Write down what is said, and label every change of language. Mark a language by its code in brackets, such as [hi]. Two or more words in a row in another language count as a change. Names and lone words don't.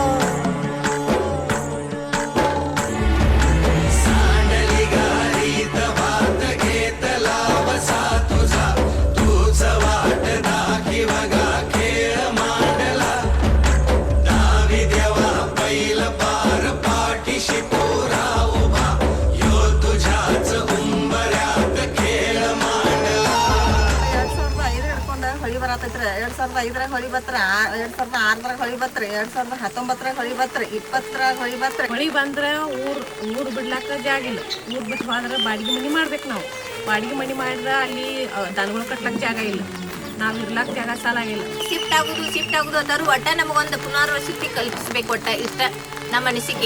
[mr] सांडली गाडीत भात घेतला बसा तुझा, तूच वाट दाखी बघा खेळ मांडला. दावी देवा बैल पार पाठीशी पुरा उभा, यो तुझ्याच उंबऱ्यात खेळ मांडला. [kn] 2005 ಹಿಡ್ಕೊಂಡು ಹೊಳಿ ಬರತೈತ್ರಿ. 2005 ಹೊಳಿ ಬತ್ರ, 2006 ಹೊಳಿ ಬತ್ರಿ, 2019 ಹೊಳಿ ಬತ್ರಿ, 20 ಹೊಳಿ ಬತ್ರಿ. ಹೊಳಿ ಬಂದ್ರೆ ಊರು ಬಿಡ್ಲಾಕ ಜಾಗ ಇಲ್ಲ. ಊರು ಬಿಟ್ಟು ಹೋದ್ರೆ ಬಾಡಿಗೆ ಮನೆ ಮಾಡ್ಬೇಕು ನಾವು. ಬಾಡಿಗೆ ಮನೆ ಮಾಡಿದ್ರೆ ಅಲ್ಲಿ ದನಗಳು ಕಟ್ಲಕ್ಕೆ ಜಾಗ ಇಲ್ಲ, ನಾವು ಇರ್ಲಾಕ ಜಾಗ ಸಾಲಾಗಿಲ್ಲ. ಶಿಫ್ಟ್ ಆಗುದು ಅದಾರು ಒಟ್ಟ ನಮಗೊಂದು ಪುನರ್ವಸತಿ ಕಲ್ಪಿಸ್ಬೇಕು. ಒಟ್ಟ ಇಷ್ಟ ನಮ್ಮ ಅನಿಸಿಕೆ.